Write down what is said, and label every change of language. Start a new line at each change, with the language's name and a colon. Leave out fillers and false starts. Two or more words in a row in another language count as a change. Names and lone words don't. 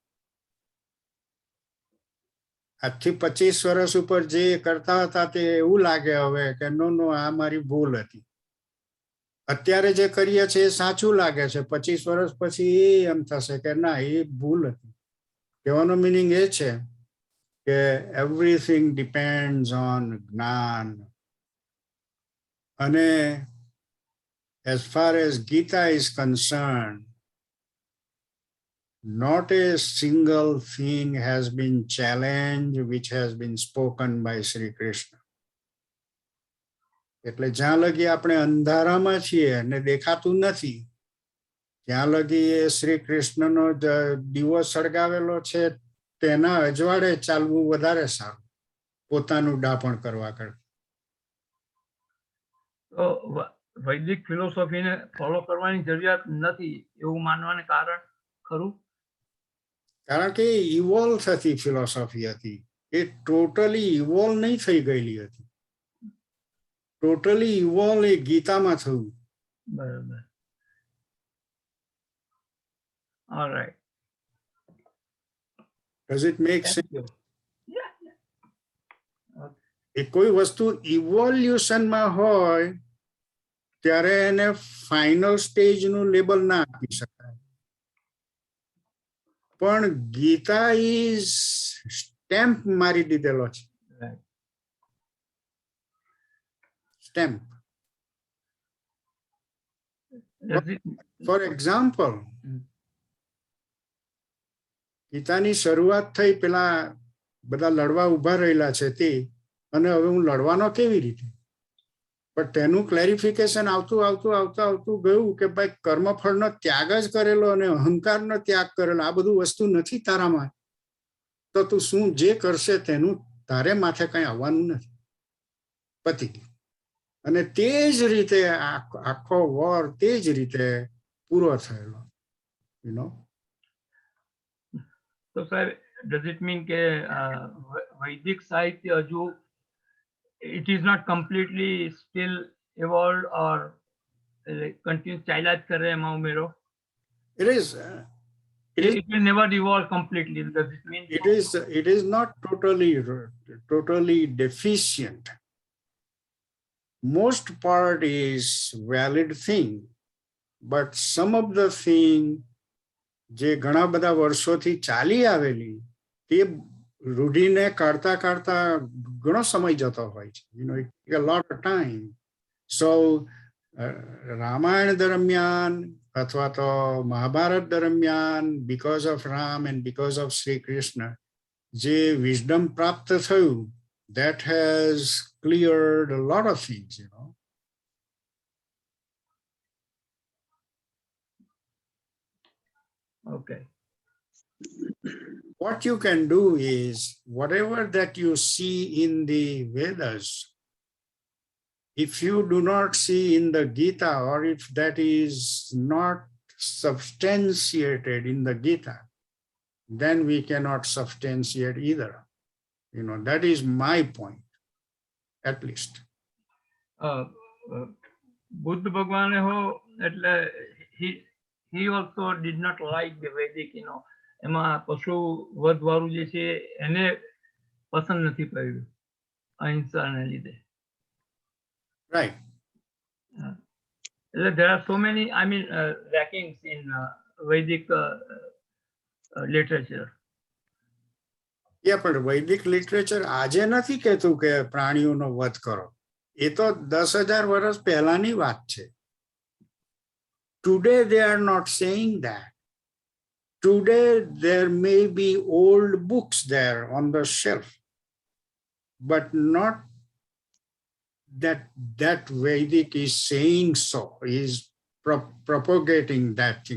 Gujarati: આજથી 25 વર્ષ ઉપર જે કરતા હતા તે એવું લાગે હવે કે નો આ મારી ભૂલ હતી. અત્યારે જે કરીએ છીએ એ સાચું લાગે છે, 25 વર્ષ પછી એમ થશે કે ના એ ભૂલ હતી. કહેવાનો મિનિંગ એ છે કે
English: everything depends on
Gujarati: જ્ઞાન.
English: અને as far as Gita is concerned, not a single thing has been challenged which has been spoken by Sri Krishna.
Gujarati: એટલે જ્યાં લગી આપણે અંધારામાં છીએ અને દેખાતું નથી ત્યાં લગી એ શ્રી કૃષ્ણનો દીવો સળગાવેલો છે તેના અજવાળે ચાલવું વધારે સારું પોતાનું ડાપણ કરવા કરતા. તો વૈદિક ફિલોસોફીને ફોલો કરવાની જરૂરિયાત નથી એવું માનવાને કારણ ખરું? કારણ કે ઇવોલ્વ થતી ફિલોસોફી હતી, એ
English: totally evolve
Gujarati: નહીં થઈ ગયેલી હતી.
English: totally evolve
Gujarati: એ ગીતામાં થયું. બરાબર. ઓલરાઈટ.
English: Does it make sense?
Gujarati: એ કોઈ વસ્તુ ઇવોલ્યુશનમાં હોય ત્યારે એને
English: final stageનું
Gujarati: લેબલ ના આપી શકાય. પણ ગીતા
English: is stamp
Gujarati: મારી દીધેલો છે.
English: Right. સ્ટેમ્પ. Does it, for example,
Gujarati: ગીતાની શરૂઆત થઈ, પેલા બધા લડવા ઉભા રહેલા છે તે, અને હવે હું લડવાનો કેવી રીતે? પણ તેનું ક્લેરિફિકેશન આવતું ગયું કે ભાઈ કર્મફળનો ત્યાગ જ કરેલો અને અહંકારનો ત્યાગ કરેલો, આ બધું વસ્તુ નથી તારામાં, તો તું શું જે કરશે તેનું તારે માથે કઈ આવવાનું નથી. પતી ગયું. અને તે જ રીતે આખો વોર તે જ રીતે પૂરો થયેલો.
English: you know. so sir, does it mean
Gujarati: કે વૈદિક સાહિત્ય હજુ
English: it is not completely still evolved or continuous
Gujarati: ચાલ્યા જ કરે એમાં ઉમેરો?
English: It is. It will never evolve completely. Does it mean? It is not totally deficient. Most part is valid thing, but some of the thing
Gujarati: જે ઘણા બધા વર્ષોથી ચાલી આવેલી તે રૂઢીને કાઢતા ઘણો સમય જતો હોય છે.
English: You know, it takes a lot of time.
Gujarati: So રામાયણ દરમિયાન અથવા તો મહાભારત દરમિયાન
English: because of Ram and because of Sri Krishna
Gujarati: જે wisdom પ્રાપ્ત થયું,
English: that has cleared a lot of things, you know. Okay. What you can do is whatever that you see in the Vedas, if you do not see in the Gita, or if that is not substantiated in the Gita, then we cannot substantiate either. You know, that is my point, at least.
Gujarati: બુદ્ધ ભગવાને હો એટલે
English: he also did not like the Vedic, you know,
Gujarati: એમાં પશુ વધ વાળું જે છે એને પસંદ નથી પડ્યું અહિંસાને લીધે.
English: Right. There are so many, I mean, lackings in Vedic literature. Yeah,
Gujarati: પણ વૈદિક લિટરેચર આજે નથી કહેતું કે પ્રાણીઓનો વધ કરો. એ તો 10,000 વર્ષ પહેલાની વાત છે.
English: Today they are not saying that. Today there may be old books there on the shelf, but not that Vedic is saying so, is propagating that thing.